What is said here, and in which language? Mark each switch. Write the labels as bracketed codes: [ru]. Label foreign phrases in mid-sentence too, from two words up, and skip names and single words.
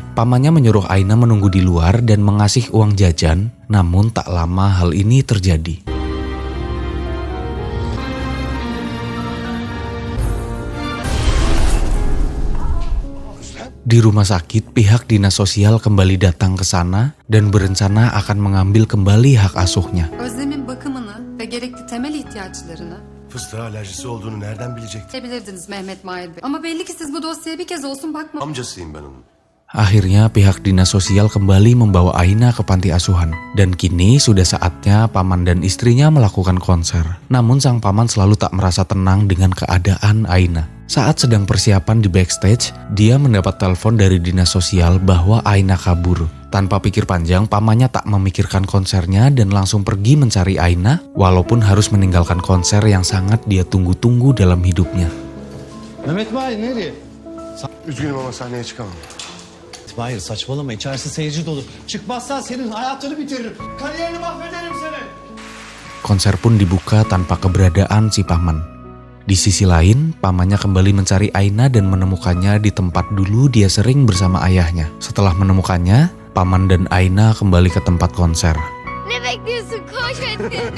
[id] Pamannya menyuruh Aina menunggu di luar dan mengasih uang jajan, namun tak lama hal ini terjadi. Di rumah sakit, pihak dinas sosial kembali datang ke sana dan berencana akan mengambil kembali hak asuhnya. [tr] Özlem'in bakımını ve gerekli temel ihtiyaçlarını Fıstığa alerjisi olduğunu nereden bilecektin? bilirdiniz Mehmet Mahir Bey. Ama belli ki siz bu dosyaya bir kez olsun bakmadınız. Amcasıyım ben onun. [id] Akhirnya pihak dinas sosial kembali membawa Aina ke panti asuhan. Dan kini sudah saatnya paman dan istrinya melakukan konser. Namun sang paman selalu tak merasa tenang dengan keadaan Aina. Saat sedang persiapan di backstage, dia mendapat telepon dari dinas sosial bahwa Aina kabur. Tanpa pikir panjang, pamannya tak memikirkan konsernya dan langsung pergi mencari Aina, walaupun harus meninggalkan konser yang sangat dia tunggu-tunggu dalam hidupnya. [tr] Mehmet Mahir nereye? Üzgünüm ama sahneye çıkamam. Mahir saçmalama, içerisi seyirci dolu. Çıkmazsan senin hayatını bitiririm. Kariyerini mahvederim seni. [id] Konser pun dibuka tanpa keberadaan si paman. Di sisi lain, pamannya kembali mencari Aina dan menemukannya di tempat dulu dia sering bersama ayahnya. Setelah menemukannya, paman dan Aina kembali ke tempat konser. [tr] Ne bekliyorsun? Koş hadi.